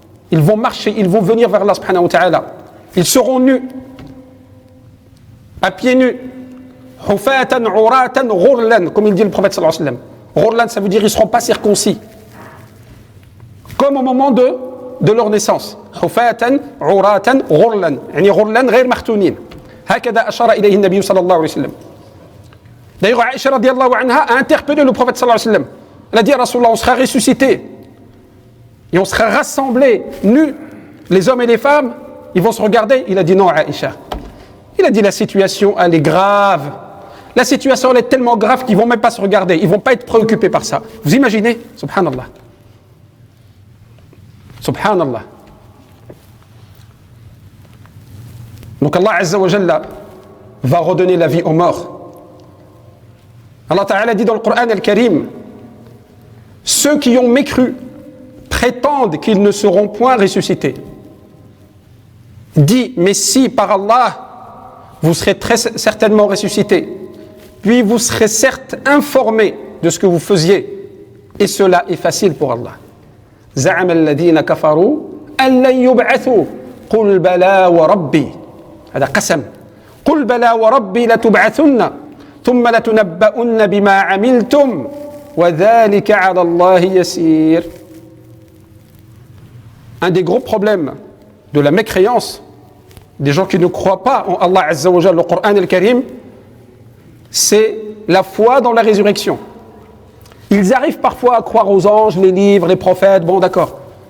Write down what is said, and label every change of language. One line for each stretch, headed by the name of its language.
French: Ils vont marcher, ils vont venir vers Allah subhanahu wa ta'ala. Ils seront nus, à pieds nus, hufatan, uratan, ghurlan, comme il dit le prophète sallallahu alayhi wa sallam. Ghurlan, ça veut dire ils ne seront pas circoncis, comme au moment de leur naissance.
Arabic: Hufatan, uratan, ghurlan, yani ghurlan غير مختونين. هكذا أشار إليه النبي صلى الله عليه وسلم.
French: D'ailleurs, Aïcha radiallahu anha a interpellé le prophète sallallahu alayhi wa sallam. Elle a dit à Rasulullah, on sera ressuscité et on sera rassemblés, nus, les hommes et les femmes. Ils vont se regarder. Il a dit non, Aïcha. Il a dit la situation, elle est grave. La situation, elle est tellement grave qu'ils ne vont même pas se regarder. Ils ne vont pas être préoccupés par ça. Vous imaginez? Subhanallah. Subhanallah. Donc Allah Azza wa Jalla va redonner la vie aux morts. Allah Ta'ala dit dans le Coran al-Karim, ceux qui ont mécru prétendent qu'ils ne seront point ressuscités. Dit, mais si par Allah, vous serez très certainement ressuscités, puis vous serez certes informés de ce que vous faisiez, et cela est facile pour Allah.
Arabic: زعم الذين كفروا أن لن يبعثوا قل بلى وربي هذا قسم قل بلى وربي لتبعثن ثم لتنبؤن بما عملتم وذلك على الله يسير.
French: Un des gros problèmes de la mécréance des gens qui ne croient pas en Allah Azza wa Jalla, le Coran al-Karim, c'est la foi dans la résurrection. Ils arrivent parfois à croire aux anges, les livres, les prophètes, bon d'accord.